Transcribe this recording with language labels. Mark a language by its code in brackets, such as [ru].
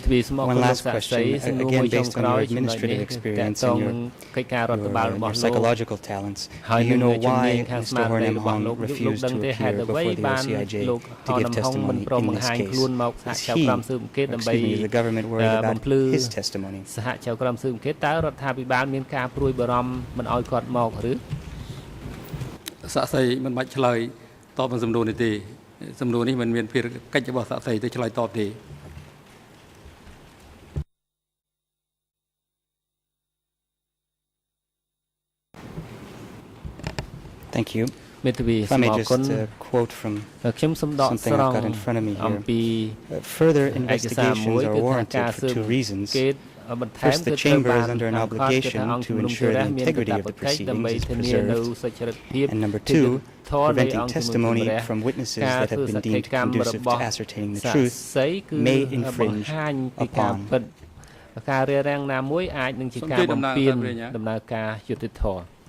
[en] One last question, again based on your administrative experience and your psychological talents. Do you know why Mr. Hornem Hong refused to appear before the OCIJ to give testimony in this case? Is he, is the government worried about his testimony? [km] សហចៅក្រមស៊ើបអង្កេតតើរដ្ឋាភិបាលមានការព្រួយបារម្ភមិនឲ្យគាត់មកឬ សាក់សីមិនបាច់ឆ្លើយតបនឹងសំណួរនេះទេសំណួរនេះមិនមានភារកិច្ចរបស់សាក់សីទៅឆ្លើយតបទេ [en] Thank you. If I may just quote from something I've got in front of me here. Further investigations are warranted for two reasons. First, the Chamber is under an obligation to ensure the integrity of the proceedings is preserved. And number two, preventing testimony from witnesses that have been deemed conducive to ascertaining the truth may infringe upon. [km] ការរារាំងណាមួយអាចនឹងជាការបំពានដំណើរការយុត្តិធម៌